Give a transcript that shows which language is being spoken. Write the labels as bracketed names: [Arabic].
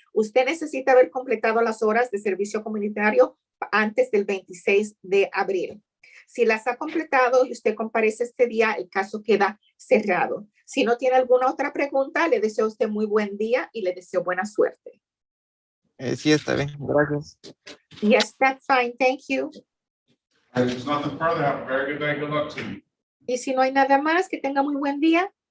[Spanish] Usted necesita haber completado las horas de servicio comunitario antes del 26 de abril. Si las ha completado y usted comparece este día, el caso queda cerrado. Si no tiene alguna otra pregunta, le deseo a usted muy buen día y le deseo buena suerte. Sí, está bien. Gracias. [English] Yes, that's fine. Thank you. If there's nothing further, have a very good day. Good luck to you. [Spanish] Y si no hay nada más, que tenga muy buen día.